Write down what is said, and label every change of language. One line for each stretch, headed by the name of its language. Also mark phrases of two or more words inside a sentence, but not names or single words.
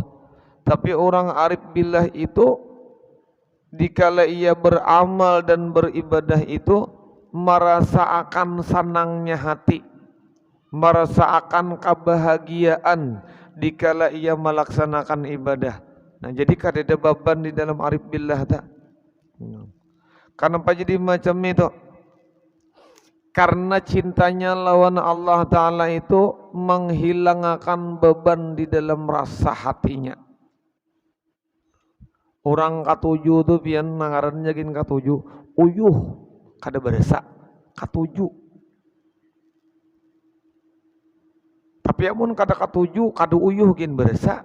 Indonesian: Tapi orang
Arabic: arif billah
Indonesian: itu dikala ia beramal dan beribadah itu merasa akan senangnya hati, merasa akan kebahagiaan dikala ia melaksanakan ibadah. Nah, jadi kadada beban di dalam
Arabic: arif billah
Indonesian: tak. Kenapa jadi macam itu? Karena cintanya lawan Allah Ta'ala itu menghilangkan beban di dalam rasa hatinya.
Banjar: Orang katuju tu pian nangarannya gin katuju, uyuh kada berasa katuju. Tapi amun kada katuju, kada uyuh gin berasa.